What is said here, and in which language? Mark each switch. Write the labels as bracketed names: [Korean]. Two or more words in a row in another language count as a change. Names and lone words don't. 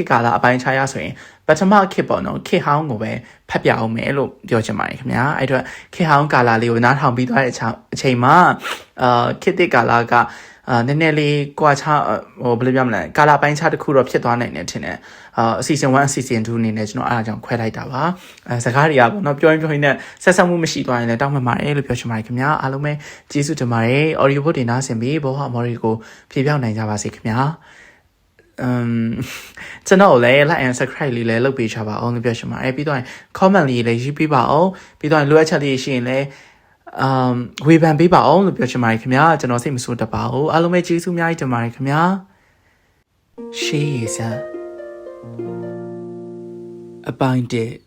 [Burmese] တ်ကာလအပိုင်းခြားရဆိုရင်ပထမခေတ်ပေါ့နော်ခေတ်ဟောင်းကိုပဲဖတ်ပြအောင်မယ်လို့ပြောချင်ပါတယ်ခင်ဗျာအဲ့တော့ခေတ်ဟောင်းကာလလေးကိုနားထောင်ပြီးသွားတဲ့အချိန်မှာခေတ်သစ်ကာလကနည်းနည်းလေးကွာခြားဘယ်လိုပြောမလဲကာလပိုင်းခြားတစ်ခုတော့ဖြစ်သွားနိုင်တယ်ထင်တယ်အစီအစဉ်1အစီအစဉ်2အနေနဲ့ကျွန်တော်အားအကြောင်းခွဲလိုက်တာပါစကားတွေကပေါ့နော်ပြောရင်နဲ့ဆက်ဆက်မှုမရှိသွားရင်လည်းတောင်းပန်ပါတယ်လို့ပြောချင်ပါတယ်ခင်ဗျာအားလုံးပဲကျေးဇူးတင်ပါတယ် [English] audio book [Burmese] တွေနားဆင်ပြီးဘောဟာမော်ရီကိုဖြေပြောင်းနိုင်ကြပါစေခင်ဗျာ ကျွန်တော်လည်း [English] like and subscribe [Burmese] လေးလည်းလုပ်ပေးချပါအောင်လို့ပြောချင်ပါတယ်ပြီးတော့ comment လေးလည်းရေးပေးပါအောင်ပြီးတော့လိုအပ်ချက်လေးရှိရင်လည်းဝေဖန်ပေးပါအောင်လို့ပြောချင်ပါတယ်ခင်ဗျာကျွန်တော်စိတ်မဆိုးတတ်ပါဘူးအားလုံးပဲကျေးဇူးအများကြီးတင်ပါတယ်ခင်ဗျာရှေးရစအပိုင်း1